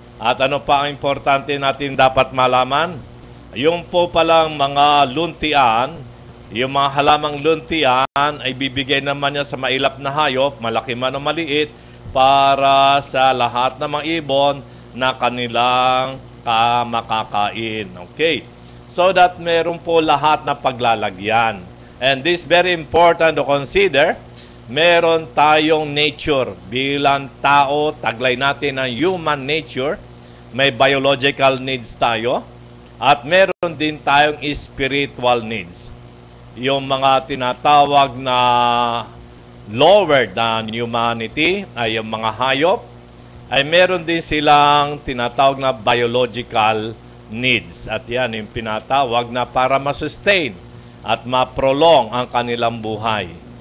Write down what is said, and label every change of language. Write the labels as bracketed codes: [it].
[tl] At ano pa ang importante natin dapat malaman? Yung po palang mga luntian, yung mga halamang luntian ay bibigay naman niya sa mailap na hayop, malaki man o maliit, para sa lahat ng mga ibon na kanilang makakain. Okay? So that meron po lahat na paglalagyan. [en] And this very important to consider, [tl] meron tayong [en] nature. [tl] Bilang tao, taglay natin ang human nature. May biological needs tayo. At meron din tayong spiritual needs. Yung mga tinatawag na lower than humanity ay yung mga hayop, ay meron din silang tinatawag na biological needs. At yan yung pinatawag na para masustain at ma-prolong ang kanilang buhay.